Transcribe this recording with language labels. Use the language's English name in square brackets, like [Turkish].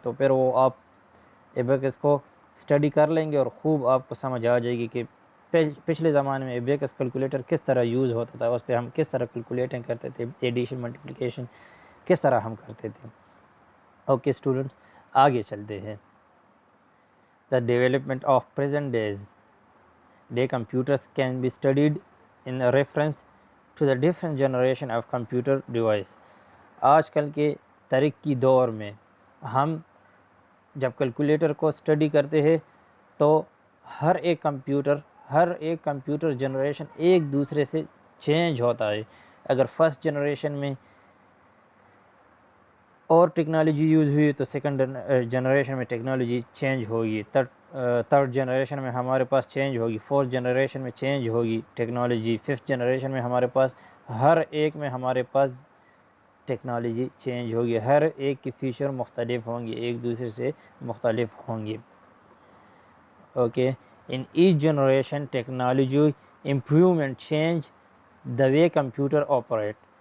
[Urdu] تو پھر وہ آپ ایبیکس کو اسٹڈی کر لیں گے اور خوب آپ کو سمجھ آ جائے گی کہ پچھلے زمانے میں ایبیکس کیلکولیٹر کس طرح یوز ہوتا تھا, اس پہ ہم کس طرح کیلکولیٹنگ کرتے تھے, ایڈیشن ملٹیپلیکیشن کس طرح ہم کرتے تھے. اوکے اسٹوڈنٹس آگے چلتے ہیں. [English] The development of present day computers can be studied in reference to the different generation of computer device. [Urdu] آج کل کے ترقی دور میں ہم جب کیلکولیٹر کو اسٹڈی کرتے ہیں تو ہر ایک کمپیوٹر جنریشن ایک دوسرے سے چینج ہوتا ہے. اگر فرسٹ جنریشن میں اور ٹیکنالوجی یوز ہوئی تو سیکنڈ جنریشن میں ٹیکنالوجی چینج ہوگی, تھرڈ جنریشن میں ہمارے پاس چینج ہوگی, فورتھ جنریشن میں چینج ہوگی ٹیکنالوجی, ففتھ جنریشن میں ہمارے پاس ہر ایک میں ہمارے پاس ٹیکنالوجی چینج ہوگی. ہر ایک کی فیچر مختلف ہوں گے, ایک دوسرے سے مختلف ہوں گے. [English] Okay, in each generation technology improvement change the way computer operate.